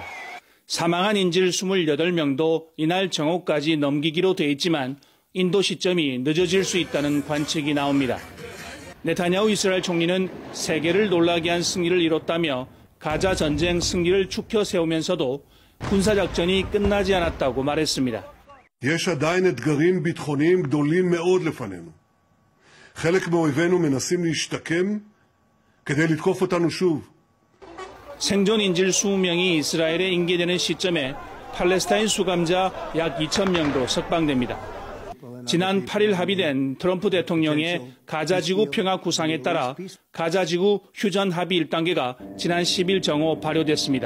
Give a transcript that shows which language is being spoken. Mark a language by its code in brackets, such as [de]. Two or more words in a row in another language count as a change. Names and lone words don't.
[ko] 사망한 인질 28명도 이날 정오까지 넘기기로 돼 있지만 인도 시점이 늦어질 수 있다는 관측이 나옵니다. 네타냐후 이스라엘 총리는 세계를 놀라게 한 승리를 이뤘다며 가자 전쟁 승리를 축혀 세우면서도 군사작전이 끝나지 않았다고 말했습니다. [he] יש עדיין אתגרים ביטחוניים גדולים מאוד לפנינו. חלק מאויבינו מנסים להשתקם כדי לתקוף אותנו שוב. [ko] 생존 인질 20명이 이스라엘에 인계되는 시점에 팔레스타인 수감자 약 2,000명도 석방됩니다. 지난 8일 합의된 트럼프 대통령의 가자지구 평화 구상에 따라 가자지구 휴전 합의 1단계가 지난 10일 정오 발효됐습니다.